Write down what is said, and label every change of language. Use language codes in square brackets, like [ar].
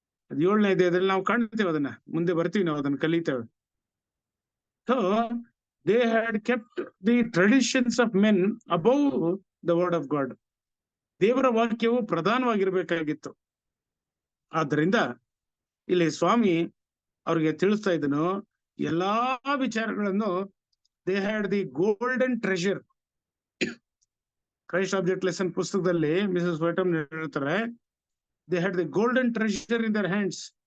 [kn] 7ನೇ ಅಧ್ಯಾಯದಲ್ಲಿ ನಾವು ಕಾಣ್ತೇವೆ, ಅದನ್ನ ಮುಂದೆ ಬರ್ತೀವಿ, ನಾವು ಅದನ್ನ ಕಲಿತೇವೆ. [en] So they had kept the traditions of men above the word of God. [kn] ದೇವರ ವಾಕ್ಯವು ಪ್ರಧಾನವಾಗಿರ್ಬೇಕಾಗಿತ್ತು. ಆದ್ರಿಂದ ಇಲ್ಲಿ ಸ್ವಾಮಿ ಅವ್ರಿಗೆ ತಿಳಿಸ್ತಾ ಇದ್ದನು, ಎಲ್ಲಾ ವಿಚಾರಗಳನ್ನು [en] they had the golden treasure. [kn] Christ object lesson ಪುಸ್ತಕದಲ್ಲಿ ಮಿಸಸ್ ವೈಟಮ್ ಹೇಳ್ತಾರೆ, [en] they had the golden treasure in their hands.